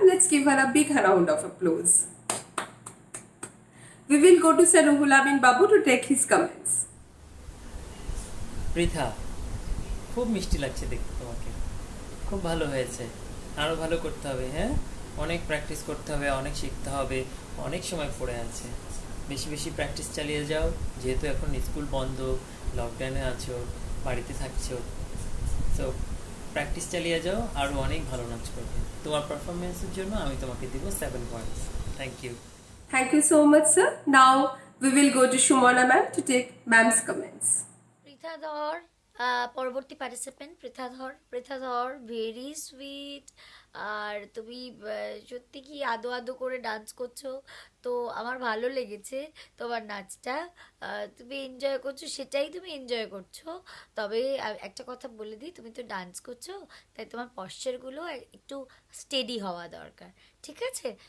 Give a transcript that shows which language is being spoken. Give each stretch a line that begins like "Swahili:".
English: Let's give her a big round of applause. We will go to Sir Ruhul Amin Babu to take his comments.
Bangla: Pritha, খুব মিষ্টি লাগছে দেখতে তোমাকে, খুব ভালো হয়েছে, আরও ভালো করতে হবে। হ্যাঁ, অনেক প্র্যাকটিস করতে হবে, অনেক শিখতে হবে, অনেক সময় পড়ে আছে, বেশি বেশি প্র্যাকটিস চালিয়ে যাও, যেহেতু এখন স্কুল বন্ধ, লকডাউনে আছো, বাড়িতে থাকছো, তো প্র্যাকটিস চালিয়ে যাও, আরও অনেক ভালো নাচ করবে। তোমার পারফরমেন্সের জন্য আমি তোমাকে দিব 7 points.
English: Thank you. Thank you so much, sir. Now we will go to Shumona ma'am to take ma'am's comments.
Bangla: Pritha ধর, পরবর্তী পার্টিসিপেন্ট পৃথা ধর ভেরি সুইট। আর তুমি সত্যি কি আদো আদো করে ডান্স করছো, তো আমার ভালো লেগেছে তোমার নাচটা। তুমি এনজয় করছো, সেটাই তুমি এনজয় করছো। তবে একটা কথা বলে দিই, তুমি তো ডান্স করছো, তাই তোমার পশ্চারগুলো একটু স্টেডি হওয়া দরকার, ঠিক আছে?